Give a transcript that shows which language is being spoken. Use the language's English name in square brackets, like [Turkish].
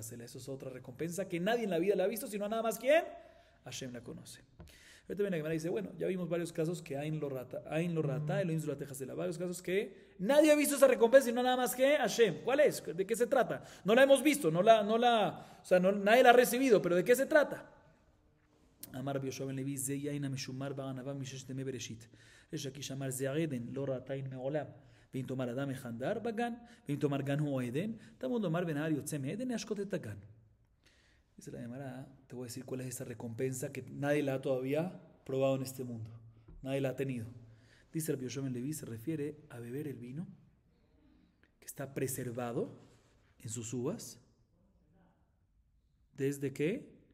[Spanish] Eso es otra recompensa que nadie en la vida la ha visto, sino nada más ¿quién? Hashem la conoce. Ahorita viene la Gemara y dice, bueno, ya vimos varios casos que [Hebrew] Ain lo ra'ata, Elohim zulateja. [Spanish] Varios casos que nadie ha visto esa recompensa, sino nada más que Hashem. ¿Cuál es? ¿De qué se trata? No la hemos visto, nadie la ha recibido, pero ¿de qué se trata? [Hebrew] אמר רבי יהושע בן לוי, זה יין המשומר בענווה מששת ימי בראשית. ריש לקיש אמר, זה עדן, לא ראתה עין מעולם. ואם תאמר אדם החנדר בגן, ואם תאמר גן הוא עדן, תמוד לומר ונהר יוצא מעדן, להשקות את הגן. [Spanish] Dice la Gemara, te voy a decir cuál es esa recompensa que nadie la ha todavía probado en este mundo. Nadie la ha tenido. Dice Rabbi Yoshua ben Levi, se refiere a beber el vino que está preservado en sus uvas. ¿Desde qué?